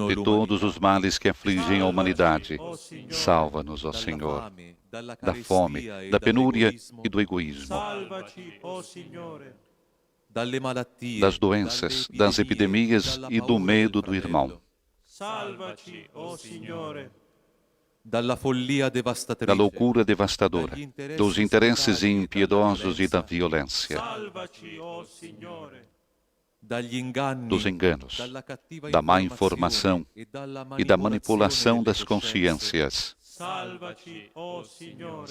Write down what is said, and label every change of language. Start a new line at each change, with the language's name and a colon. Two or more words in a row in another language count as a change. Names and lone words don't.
Portuguese: De todos os males que afligem a humanidade, salva-nos, ó
Italian: dalla
Portuguese: Senhor,
Italian: fame, dalla
Portuguese: da fome,
Italian: carestia e
Portuguese: da penúria
Italian: dall'egoismo,
Portuguese: e do egoísmo,
Italian: Salvaci, o Signore. dalle malattie,
Portuguese: das doenças, das epidemias
Italian: dalla
Portuguese: e do
Italian: paura
Portuguese: medo
Italian: del
Portuguese: do irmão,
Italian: fratello, Salvaci, o Signore. dalla follia
Portuguese: da
Italian: devastatrice,
Portuguese: loucura devastadora, dos interesses impiedosos e da violência,
Italian: Salvaci, o Signore. dagli inganni,
Portuguese: dos enganos,
Italian: dalla cattiva
Portuguese: da má informação e da manipulação das
Italian: delle coscienze,
Portuguese: consciências.
Italian: Salvaci, o Signore.